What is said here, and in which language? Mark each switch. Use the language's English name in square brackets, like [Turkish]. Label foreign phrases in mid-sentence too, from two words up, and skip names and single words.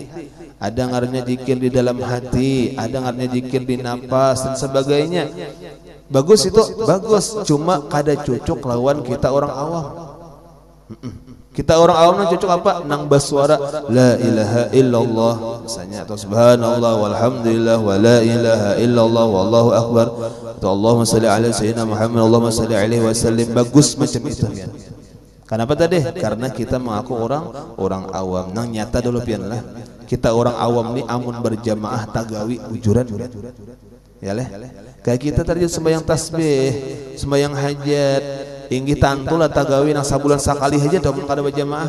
[Banjar] Ada ngarannya zikir di dalam hati, ada ngarannya zikir di napas dan sebagainya. Bagus itu, bagus. Cuma kada cocok lawan kita orang awam. Kita orang awam nang cocok apa? Nang bersuara [Arabic] لا إله إلا الله [Banjar] misalnya atau [Arabic] سبحان الله والحمد لله ولا إله إلا الله والله أكبر atau اللهم صل على سيدنا محمد اللهم صل عليه وسلم. [Banjar] Bagus macam itu kan. Kenapa tadi? Karena kita mengaku orang awam. Nang nyata dulu pian lah. Kita orang awam nih amun berjamaah tagawi ujuran. Ya leh. Kayak kita tadi sembahyang tasbih, sembahyang hajat, inggih tantulah tagawi nang sabulan sakali aja dah mun kada berjamaah.